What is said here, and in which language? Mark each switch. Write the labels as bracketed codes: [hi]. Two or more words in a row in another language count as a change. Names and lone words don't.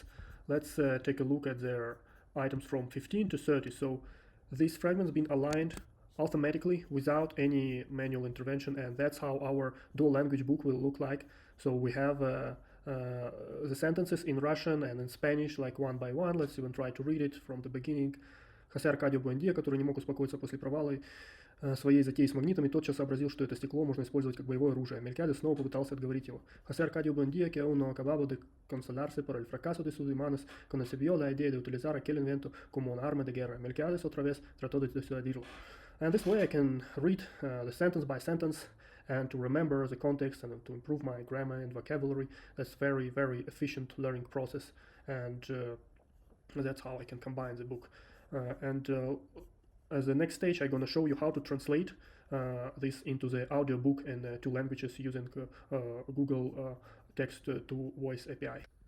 [en] Let's take a look at their items from 15 to 30. So these fragments been aligned automatically without any manual intervention, and that's how our dual language book will look like. So we have the sentences in Russian and in Spanish, like one by one. Let's even try to read it from the beginning. [ru] Хосе Аркадию Буэндия, который не мог успокоиться после провала своей затеи с магнитами, тотчас сообразил, что это стекло можно использовать как боевое оружие. Melquiades снова попытался отговорить его. [es] José Arcadio Buendía, que aún no acababa de consolarse por el fracaso de sus imanes, concibió la idea de utilizar aquel invento como un arma de guerra. Melquiades otra vez trató de disuadirlo. [en] And this way I can read the sentence by sentence and to remember the context and to improve my grammar and vocabulary. That's very, very efficient learning process, and that's how I can combine the book. As the next stage, I'm going to show you how to translate this into the audiobook in 2 languages using Google Text to Voice API.